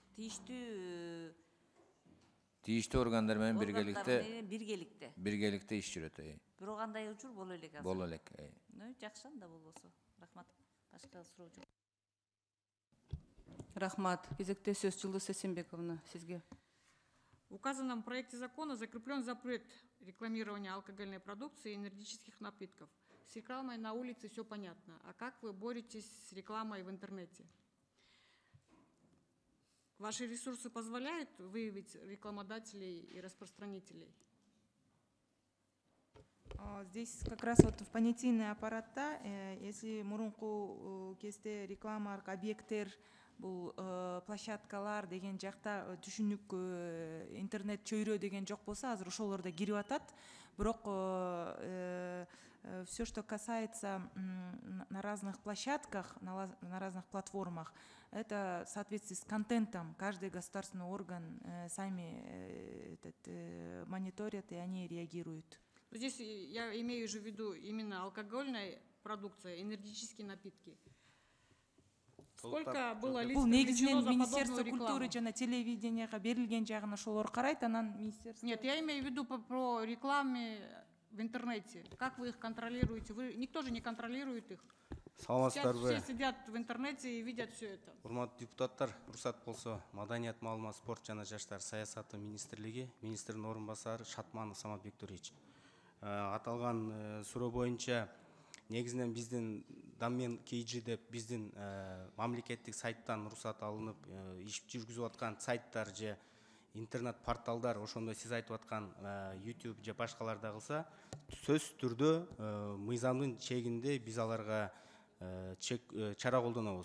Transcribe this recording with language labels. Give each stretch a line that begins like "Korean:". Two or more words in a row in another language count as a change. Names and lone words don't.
Kyrgyz: тийиштүү органдар менен биргеликте иш жүрөт. Бирок андай учур боло элек азыр. Боло элек. Жакшы анда болбосо. Рахмат. Башка суроо жок. Рахмат. Кезекте сөз Жылдыз Эсенбековна, сизге.
Russian: В указанном проекте закона закреплен запрет рекламирования алкогольной продукции и энергетических напитков. С рекламой на улице все понятно. А как вы боретесь с рекламой в интернете? Ваши ресурсы позволяют выявить рекламодателей и распространителей? Здесь как раз вот в понятийный
Kyrgyz: аппаратта, если мурунку кезде рекламалык объекттер, бул площадкалар деген жакта түшүнүк интернет чөйрө деген жок болсо, азыр ошолор да кирип атат.
Russian: Бирок все, что касается на разных площадках, на разных платформах, это в соответствии с контентом. Каждый государственный орган сами мониторят и они реагируют. Здесь я имею же в виду именно алкогольная продукция, энергетические напитки. Сколько было лиц привлечено за Министерство подобную культуры рекламу?
Kyrgyz: жана телевиденияга берилген жагына ошолор карайт, анан министерство.
Russian: Нет, я имею в виду про рекламе в интернете. Как вы их контролируете? Никто же не контролирует их. Все сидят в интернете и видят все это.
Kyrgyz: Урматтуу депутаттар, уруксат болсо, Маданият, маалымат, спорт жана жаштар саясаты министрлиги, министрдин орун басары Шатманов Самат Бектурович. Аталган суроо боюнча негизинен биздин Домен KG деп биздин мамлекеттик сайттан уруксат алынып иш жүргүзүп аткан сайттар же интернет порталдар, ошондой сиз айтып аткан YouTube же башкаларда кылса, сөзсүз түрдө мыйзамдын чегинде биз аларга чара колдонобуз.